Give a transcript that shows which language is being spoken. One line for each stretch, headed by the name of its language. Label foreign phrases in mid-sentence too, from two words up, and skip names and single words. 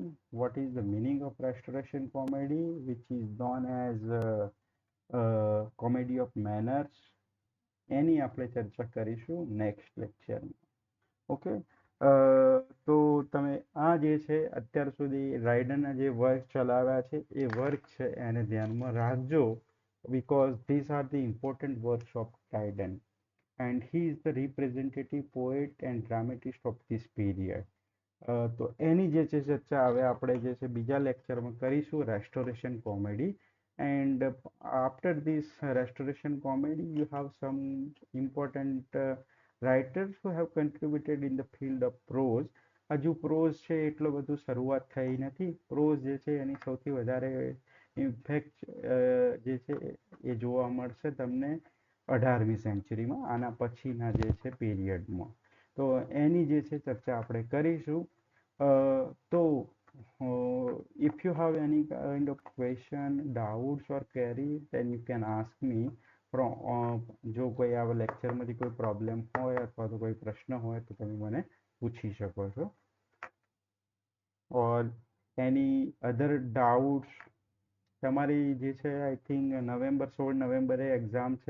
English: what is the meaning of restoration comedy, which is known as comedy of manners.
Gujarati: એની આપણે ચર્ચા કરીશું
English: next lectureમાં.
Gujarati: ઓકે, તો તમે આ જે છે અત્યાર સુધી રાઇડરના જે વર્ક ચલાવ્યા છે એ વર્ક છે એને ધ્યાનમાં રાખજો,
English: because these are the important works of Dryden, and he is the representative poet and dramatist of this period.
Gujarati: તો એની જે છે ચર્ચા હવે આપણે જે છે બીજા લેક્ચરમાં કરીશું,
English: restoration comedy. And after this restoration comedy you have some important writers who have contributed in the field of prose.
Gujarati: હજુ પ્રોઝ છે એટલો બધું શરૂઆત થઈ નથી. પ્રોઝ જે છે એની સૌથી વધારે ઇમ્પેક્ટ જે છે એ જોવા મળશે તમને 18મી સેન્ચુરીમાં, આના પછીના જે છે પીરિયડમાં. તો એની જે છે ચર્ચા આપણે કરીશું.
English: તો if you have any kind of question, doubts or query, then you can ask me.
Gujarati: જો કોઈ આવા લેક્ચરમાંથી કોઈ પ્રોબ્લેમ હોય અથવા તો કોઈ પ્રશ્ન હોય તો તમે મને પૂછી શકો છો.
English: or any other doubts
Gujarati: તમારી જે છે
English: I think
Gujarati: 16 નવેમ્બરે એક્ઝામ છે.